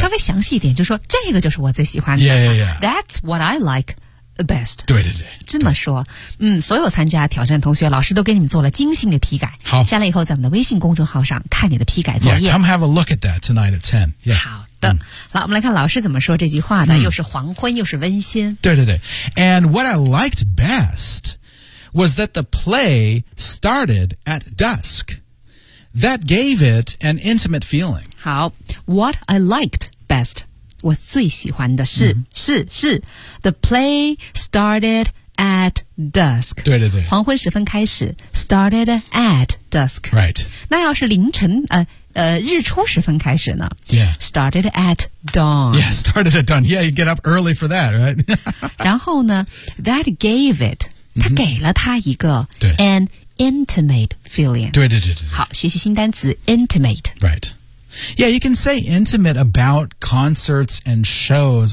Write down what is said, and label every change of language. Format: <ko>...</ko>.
<zh>稍微详细一点就说这个就是我最喜欢的</zh> <en>yeah, yeah, yeah. That's what I like best</en> <zh>对对对这么说所有参加挑战同学老师都给你们做了精心的批改好下来以后在我们的微信公众号上看你的批改作业</zh> <en>yeah, Come have a look at that tonight at 10、yeah.</en> <zh>好的、好我们来看老师怎么说这句话呢、又是黄昏又是温馨对对对</zh> <en>And what I liked bestwas that the play started at dusk. That gave it an intimate feeling.</en> <zh>好 ,what I liked best, 我最喜欢的是、是 ,</zh> <en>the play started at dusk.</en> <zh>对对对。黄昏时分开始 ,started at dusk.</zh> <en>Right.</en> <zh>那要是凌晨日出时分开始呢</zh> <en>?Yeah. Started at dawn. Yeah, started at dawn. Yeah, you get up early for that, right?</en> <zh>然后呢 ,that gave it,他给了他一个</zh> <en>an intimate feeling.</en> <zh>对对对对。好，学习新单词 intimate.</zh> <en>Right. Yeah, you can say intimate about concerts and shows.</en>